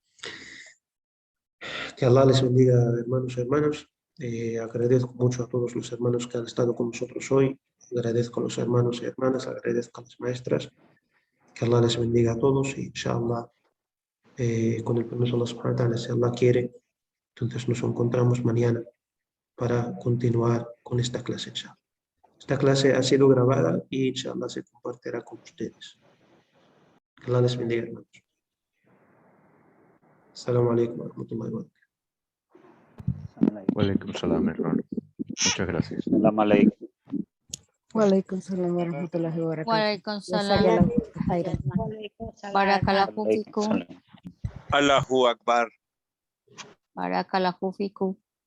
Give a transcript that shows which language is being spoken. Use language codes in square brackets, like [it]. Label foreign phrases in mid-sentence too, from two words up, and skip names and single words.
[es] Que Allah les bendiga, hermanos y hermanas. Agradezco mucho a todos los hermanos que han estado con nosotros hoy. Agradezco a los hermanos y hermanas, agradezco a las maestras. Que Allah les bendiga a todos y inshallah, con el permiso de [ar] الله سبحانه وتعالى, [es] si Allah quiere, entonces nos encontramos mañana para continuar con esta clase, inshallah. Esta clase ha sido grabada y inshallah se compartirá con ustedes. Que Allah les bendiga, hermanos. [ar] السلام عليكم ورحمة الله وبركاته. وعليكم السلام, [es] hermano. Muchas gracias. [ar] سلام عليكم. وعليكم السلام ورحمة الله وبركاته. وعليكم السلام. جزاك الله خيرا. بارك الله فيكم. الله أكبر. بارك الله فيكم.